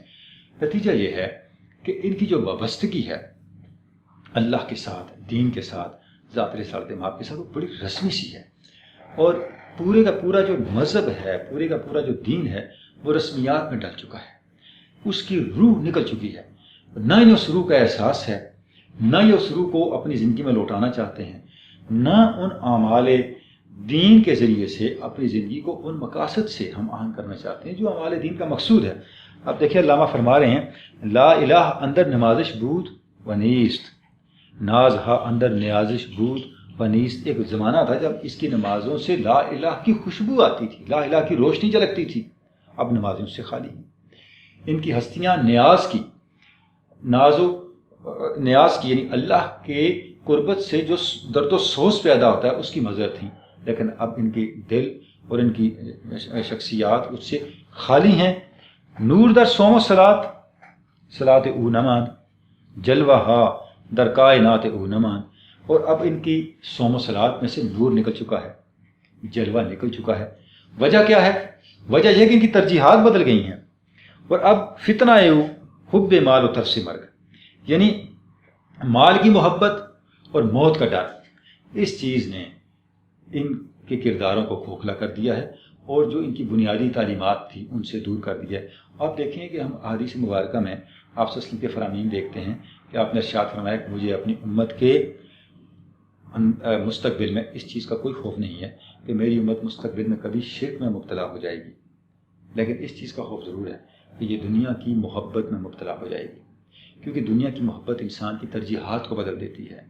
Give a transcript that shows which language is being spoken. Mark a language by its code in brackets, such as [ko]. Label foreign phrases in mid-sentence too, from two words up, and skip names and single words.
[ur] نتیجہ یہ ہے کہ ان کی جو وابستگی ہے اللہ کے ساتھ، دین کے ساتھ، ذات رسالت مآب کے ساتھ، وہ بڑی رسمی سی ہے، اور پورے کا پورا جو مذہب ہے، پورے کا پورا جو دین ہے وہ رسمیات میں ڈل چکا ہے، اس کی روح نکل چکی ہے، نہ انہیں اس روح کا احساس ہے، نہ یہ اس روح کو اپنی زندگی میں لوٹانا چاہتے ہیں، نہ ان اعمال دین کے ذریعے سے اپنی زندگی کو ان مقاصد سے ہم آہنگ کرنا چاہتے ہیں جو اعمال دین کا مقصود ہے۔ اب دیکھیں علامہ فرما رہے ہیں [fa] لا الہ اندر نمازش بود و نیست، ناز ہا اندر نیازش بود و نیست۔ [ur] ایک زمانہ تھا جب اس کی نمازوں سے لا الہ کی خوشبو آتی تھی، لا الہ کی روشنی جھلکتی تھی، اب نمازوں سے خالی ہیں۔ ان کی ہستیاں نیاز کی، نیاز کی یعنی اللہ کے قربت سے جو درد و سوز پیدا ہوتا ہے اس کی مظہر تھیں، لیکن اب ان کے دل اور ان کی شخصیات اس سے خالی ہیں۔ [fa] نور در سوم و صلات، صلات او نمان، جلوہ ہا در کائنات او نمان، [ur] اور اب ان کی سوم و صلات میں سے نور نکل چکا ہے، جلوہ نکل چکا ہے۔ وجہ کیا ہے؟ وجہ یہ کہ ان کی ترجیحات بدل گئی ہیں، اور اب فتنہ او [fa] حب مال و ترس مرگ، [ur] یعنی مال کی محبت اور موت کا ڈر، اس چیز نے ان کے کرداروں کو کھوکھلا کر دیا ہے اور جو ان کی بنیادی تعلیمات تھی ان سے دور کر دیا ہے۔ آپ دیکھیں کہ ہم احادیث مبارکہ میں آپ [ar] صلی اللہ علیہ وسلم [ur] کے فرامین دیکھتے ہیں کہ آپ نے ارشاد فرمایا کہ مجھے اپنی امت کے مستقبل میں اس چیز کا کوئی خوف نہیں ہے کہ میری امت مستقبل میں کبھی شرک میں مبتلا ہو جائے گی، لیکن اس چیز کا خوف ضرور ہے کہ یہ دنیا کی محبت میں مبتلا ہو جائے گی، کیونکہ دنیا کی محبت انسان کی ترجیحات کو بدل دیتی ہے۔